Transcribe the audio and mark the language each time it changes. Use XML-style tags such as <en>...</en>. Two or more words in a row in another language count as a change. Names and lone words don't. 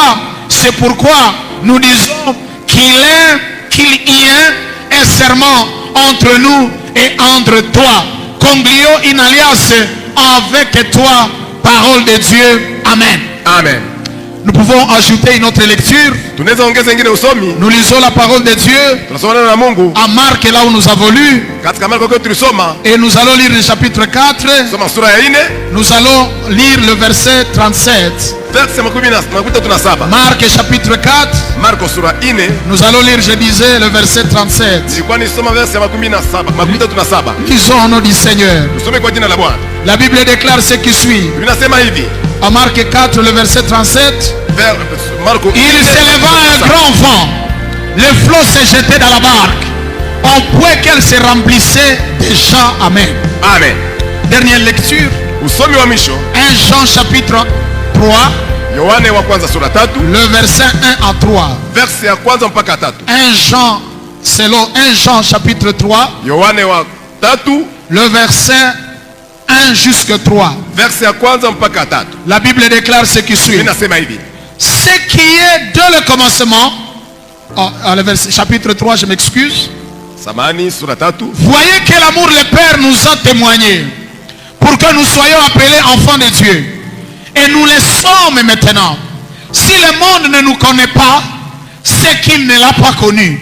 <fr>C'est pourquoi nous disons qu'il y ait un serment entre nous et entre toi. Conglions une alliance avec toi. Parole de Dieu. Amen. Amen. Nous pouvons ajouter une autre lecture.</fr> <sw>tunaweza ongeza ingine usomi.</sw> <fr>Nous lisons la parole de Dieu</fr> <sw>Tunasoma neno la Mungu</sw> <fr>à Marc, là où nous avons lu.</fr> <sw>katika Marko kwa tulisoma.</sw> <fr>Et nous allons lire le chapitre 4.</fr> <sw>Soma sura ya 4.</sw> <fr>Nous allons lire le verset 37.</fr> <sw>Verse 17.</sw> <fr>Marc chapitre 4.</fr> <sw>Marko sura 4.</sw> <fr>Nous allons lire, je disais, le verset 37.</fr> <sw>Nilikuwa nisoma verse 17.</sw> <fr>Lisons au nom du Seigneur.</fr> <sw>Tusome kwa jina la Bwana.</sw> <fr>La Bible déclare ce qui suit.</fr> <sw>Inasema hivi.</sw> <fr>À Marc 4, le verset 37.</fr> <sw>Marko.</sw> <fr>Il s'éleva un grand vent. Les flots se jetaient dans la barque, au point qu'elle se remplissait déjà. Amen. Amen. Dernière lecture.</fr> <sw>Usomi wa mwisho.</sw> <fr>1 Jean chapitre 3.</fr> <sw>Yohane wa kwanza sura 3.</sw> <fr>Le verset 1 à 3.</fr> <sw>Verse ya kwanza mpaka 3.</sw> <fr>1 Jean, selon 1 Jean chapitre 3.</fr> <sw>Yohane wa 3.</sw> <fr>Le verset 1 jusqu'à 3.</fr> <sw>Verse ya kwanza mpaka 3.</sw> <fr>La Bible déclare ce qui suit.</fr> <sw>Inasema hivi.</sw> <fr>Ce qui est dès le commencement, le verset, chapitre 3, je m'excuse.</fr> <sw>Samani sura 3.</sw> <fr>Voyez quel amour le Père nous a témoigné pour que nous soyons appelés enfants de Dieu. Et nous le sommes maintenant. Si le monde ne nous connaît pas, c'est qu'il ne l'a pas connu.</fr>